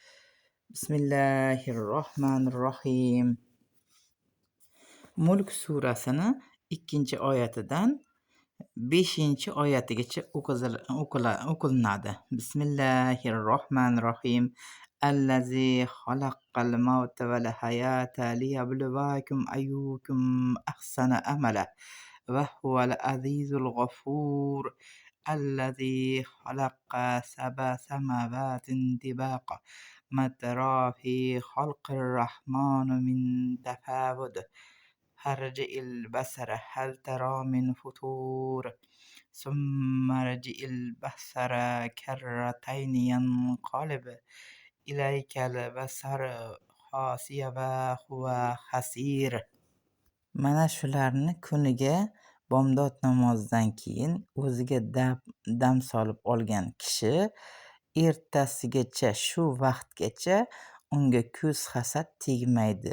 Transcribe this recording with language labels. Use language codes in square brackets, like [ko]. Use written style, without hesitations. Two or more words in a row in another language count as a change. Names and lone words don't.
[uz] Bismillahirrohmanirrohim. Mulk surasini 2-oyatidan 5-oyatigacha o'qilinadi. Bismillahirrohmanirrohim. [ar] الذي خلق الموت والحياة ليبلوكم أيكم أحسن عملا وهو العزيز الغفور. الذي خلق سبع سماوات طباقا ما ترى في خلق الرحمن من تفاوت. فارجع البصر هل ترى من فطور. ثم ارجع البصر كرتين ينقلب إليك البصر خاسئا وهو حسير. [uz] Mana shularni kuniga bomdod namozidan keyin o'ziga dam solib olgan kishi ertasigacha shu vaqtgacha unga ko'z hasad tegmaydi.